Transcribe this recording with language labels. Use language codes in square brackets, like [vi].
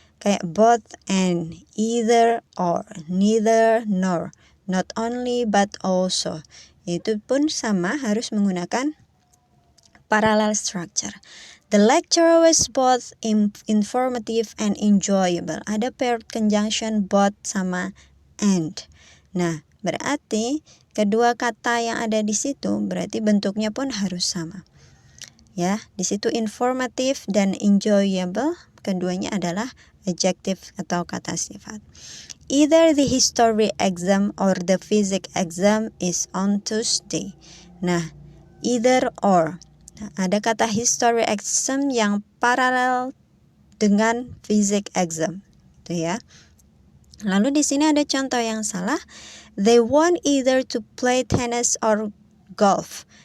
[id] Kayak both and, either or, neither nor, not only but also. Itu pun sama, harus menggunakan parallel structure. [en] The lecture was both informative and enjoyable. [id] Ada paired conjunction both sama and. Nah, berarti kedua kata yang ada di situ berarti bentuknya pun harus sama. Ya, di situ informative dan enjoyable, keduanya adalah adjective atau kata sifat. [en] Either the history exam or the physics exam is on Tuesday. [id] Nah, either or. Nah, ada kata history exam yang paralel dengan physics exam. Itu ya. Lalu di sini ada contoh yang salah. [en] They want either to play tennis or golf.